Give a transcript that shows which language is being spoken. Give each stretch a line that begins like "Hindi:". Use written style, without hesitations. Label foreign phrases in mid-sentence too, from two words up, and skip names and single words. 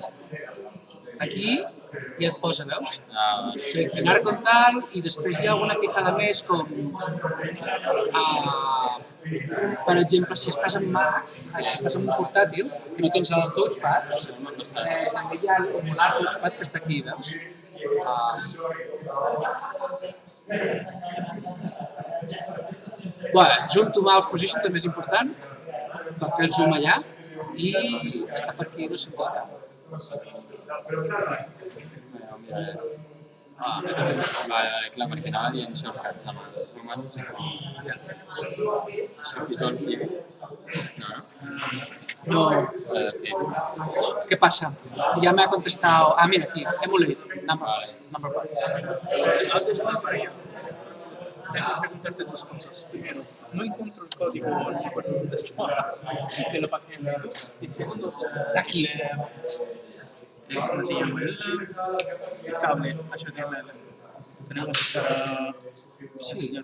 Catalan: Aquí ja et posa, veus? Seleccionar
Spanish: con tal,
Catalan: i després hi ha alguna pijada més com, per exemple, si estàs en Mac, si estàs en un portàtil, que no tens el touchpad, també hi ha el touchpad que està aquí, veus?
English: Zoom to mouse position
Catalan: també és important per fer el zoom allà i està per aquí, no sé on està. Clar, perquè anava dient shortcuts amb els números i això
English: visual key.
Spanish: No. ¿Qué pasa? Ya me ha contestado. Ah, mira, aquí,
English: emulate, number pad.
Spanish: Tengo que preguntarte dos cosas. Primero, no encuentro el código, no recuerdo dónde está, de la página de YouTube. Y segundo, aquí. ¿Cómo se llama? El cable HDMI. Tenemos para enseñar.